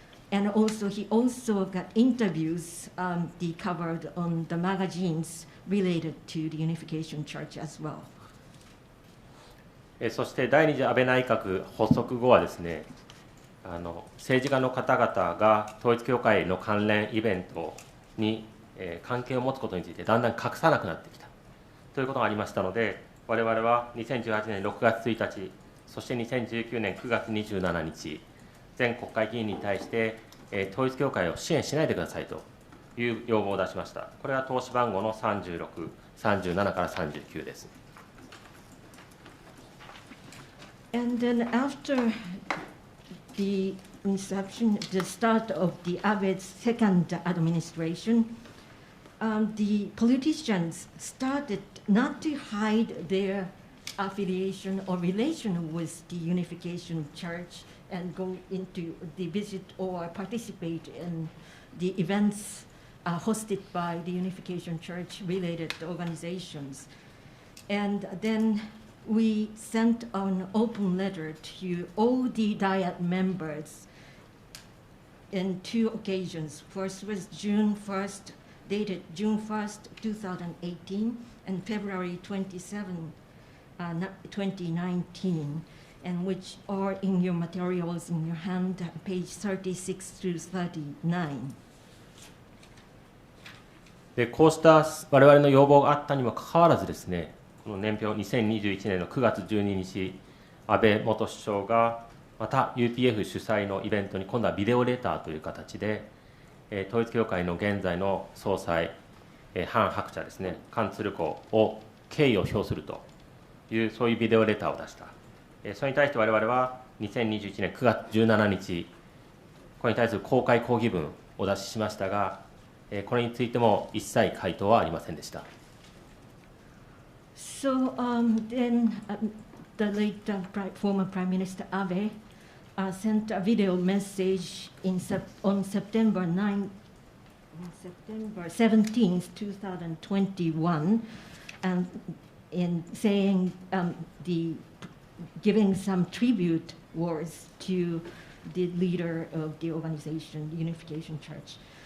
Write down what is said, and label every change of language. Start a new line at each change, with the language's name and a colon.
English: And also, he also got interviews covered on the magazines related to the Unification Church as well.
Japanese: そして第二次安倍内閣発足後はですね、政治家の方々が統一教会の関連イベントに関係を持つことについてだんだん隠さなくなってきたということがありましたので、我々は2018年6月1日、そして2019年9月27日、全国会議員に対して、統一教会を支援しないでくださいという要望を出しました。これは投資番号の36、37から39です。
English: And then after the start of the Abe's second administration, the politicians started not to hide their affiliation or relation with the Unification Church and go into the visit or participate in the events hosted by the Unification Church related organizations. And then we sent an open letter to all the Diet members in two occasions. First was June 1st, dated June 1st, 2018, and February 27, 2019, and which are in your materials in your hand, page 36 through 39.
Japanese: でこうした我々の要望があったにもかかわらずですね、この年表2021年の9月12日、安倍元首相がまた UPF 主催のイベントに今度はビデオレターという形で、統一教会の現在の総裁、ハン・ハクチャですね、カン・ツルコを敬意を表するというそういうビデオレターを出した。それに対して我々は2021年9月17日、これに対する公開抗議文をお出ししましたが、これについても一切回答はありませんでした。
English: So then the late former Prime Minister Abe sent a video message on September 17th, 2021, and in saying giving some tribute words to the leader of the organization, the Unification Church.